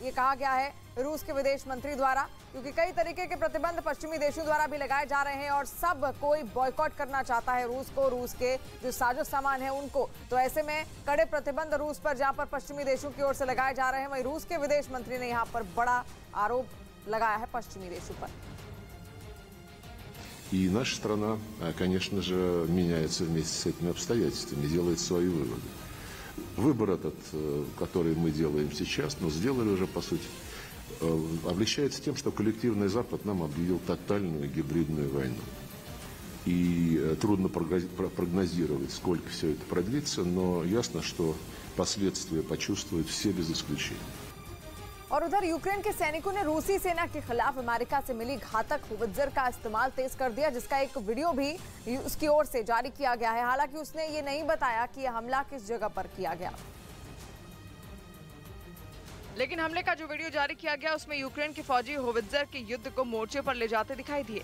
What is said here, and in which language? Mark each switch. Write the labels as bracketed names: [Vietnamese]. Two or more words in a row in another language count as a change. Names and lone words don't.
[Hindi] ये कहा गया है रूस के विदेश मंत्री द्वारा, क्योंकि कई तरीके के प्रतिबंध पश्चिमी देशों द्वारा भी लगाए जा रहे हैं और सब कोई बॉयकॉट करना चाहता है रूस को, रूस के जो साजो सामान है उनको। तो ऐसे में कड़े प्रतिबंध रूस पर जहां पर पश्चिमी देशों की ओर से लगाए जा रहे हैं, वहीं रूस के विदेश मंत्री ने यहां पर बड़ा आरोप लगाया है पश्चिमी देशों पर। [Russian] И наша страна, конечно же, меняется вместе с этими обстоятельствами, делает свои выводы. Выбор этот, который мы делаем сейчас, но сделали уже, по сути, облегчается тем, что коллективный Запад нам объявил тотальную гибридную войну. И трудно прогнозировать, сколько все это продлится, но ясно, что последствия почувствуют все без исключения. [Hindi] और उधर यूक्रेन के सैनिकों ने रूसी सेना के खिलाफ अमेरिका से मिली घातक होवित्जर का इस्तेमाल तेज कर दिया, जिसका एक वीडियो भी उसकी ओर से जारी किया गया है। हालांकि उसने ये नहीं बताया कि यह हमला किस जगह पर किया गया, लेकिन हमले का जो वीडियो जारी किया गया उसमें यूक्रेन के फौजी होवित्जर के युद्ध को मोर्चे पर ले जाते दिखाई दिए।